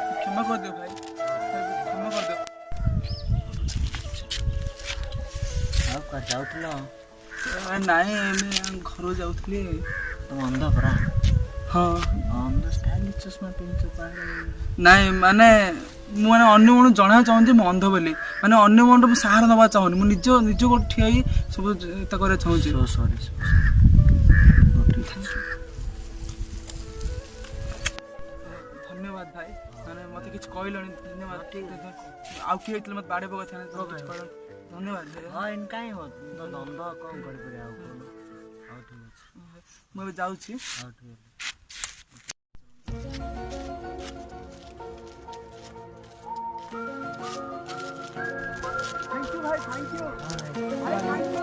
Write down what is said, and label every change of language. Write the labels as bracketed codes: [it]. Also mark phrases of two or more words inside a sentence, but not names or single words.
[hi] क्षमा कर दियो भाई, क्षमा कर दियो। [or] ଆଉ କୁଆଡ଼େ ଯାଉଥିଲ? ନାଇଁ ଆମେ ଘରୁ ଯାଉଥିଲି। ତମ ଅନ୍ଧ ପରା। ହଁ ଅନ୍ଧ ଷ୍ଟାଇଲିଶ ଚଷମା ପିନ୍ଧୁଛ ପାଣି। ନାଇଁ ମାନେ ମୁଁ ମାନେ ଅନ୍ୟମାନଙ୍କୁ ଜଣାଇବା ଚାହୁଁଛି ମୁଁ ଅନ୍ଧ ବୋଲି, ମାନେ ଅନ୍ୟମାନଙ୍କୁ ମୁଁ ସାହାରା ନେବା ଚାହୁଁନି, ମୁଁ ନିଜ ଗୋଟେ ଠିଆ ହେଇ ସବୁ ଏତା କରିବା ଚାହୁଁଛି। ସରି ଧନ୍ୟବାଦ ଭାଇ, ମାନେ ମତେ କିଛି କହିଲଣି, ଧନ୍ୟବାଦ। ଆଉ କିଏ ହେଇଥିଲେ ମତେ ବାଡ଼େଇ ପକାଇଥାନ୍ତେ, କିଛି କହିଲଣି, ଧନ୍ୟବାଦ ଭାଇ। ହଁ ଏମିତି କାହିଁ ହଉ ଅନ୍ଧ କ'ଣ କରିପାରିବା ଆଉ କହୁନ। ହଉ ଠିକ୍ ଅଛି, ମୁଁ ଏବେ ଯାଉଛି। ହଉ ଠିକ୍ ଅଛି। [en] thank you भाई, thank you भाई, thank you।